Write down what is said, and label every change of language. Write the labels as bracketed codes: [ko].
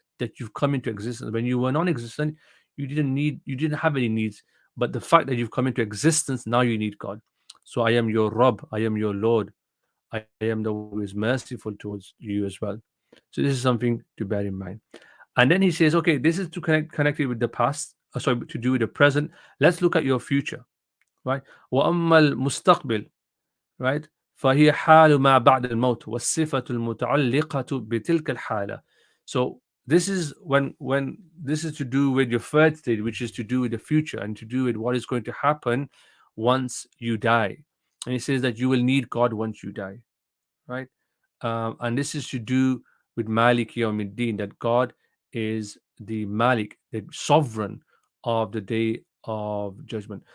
[en] That you've come into existence. When you were non-existent, you didn't have any needs, but the fact that you've come into existence, now you need God. So I am your Rabb, I am your Lord, I am the one who is merciful towards you as well. So this is something to bear in mind. And then he says, okay, this is to connect it with the past, sorry, to do with the present. Let's look at your future, right? [ar] وأما المستقبل, right? فهي حال ما بعد الموت والصفة المتعلقة بتلك الحالة. [en] So this is when this is to do with your third state, which is to do with the future and to do with what is going to happen once you die. And he says that you will need God once you die, right? And this is to do with Malik Yawmiddin, that God is the Malik, the sovereign of the day of judgment.